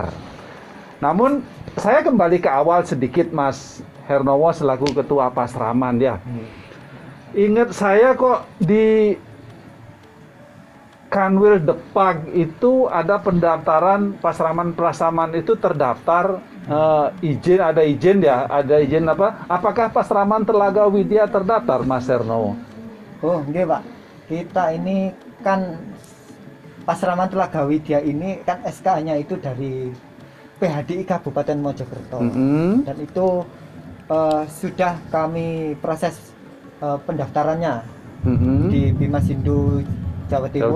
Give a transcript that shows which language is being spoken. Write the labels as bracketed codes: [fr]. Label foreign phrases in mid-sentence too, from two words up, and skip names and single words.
[id] Namun saya kembali ke awal sedikit Mas Hernowo selaku ketua Pasraman ya. Ingat saya kok di Kanwil Depag itu ada pendaftaran Pasraman itu terdaftar izin, ada izin apa? Apakah Pasraman Telaga Widya terdaftar, Mas Hernowo? Oh, nggih, Pak. Kita ini kan Pasraman Telaga Widya ini kan SK-nya itu dari PHDI Kabupaten Mojokerto. Dan itu sudah kami proses pendaftarannya di Bimas Hindu Jawa Timur.